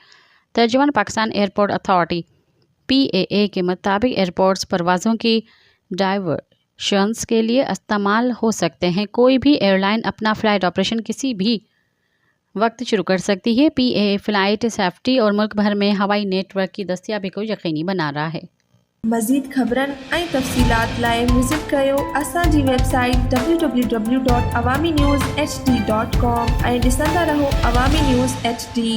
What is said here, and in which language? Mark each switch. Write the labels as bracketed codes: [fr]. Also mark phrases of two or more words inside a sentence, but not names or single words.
[ur] ترجمان پاکستان ایئرپورٹ اتھارٹی PAA کے مطابق ایئرپورٹس پروازوں کی ڈائیورشنز کے لیے استعمال ہو سکتے ہیں۔ کوئی بھی ایئر لائن اپنا فلائٹ آپریشن کسی بھی وقت شروع کر سکتی ہے۔ PAA فلائٹ سیفٹی اور ملک بھر میں ہوائی نیٹ ورک کی دستیابی کو یقینی بنا رہا ہے۔ [sd] مزید خبرن ऐं तफ़सीलात लाइ विज़िट कयो असांजी वेबसाइट www.awamiNewsHD.com ऐं ॾिसंदा रहो अवामी न्यूज़ HD।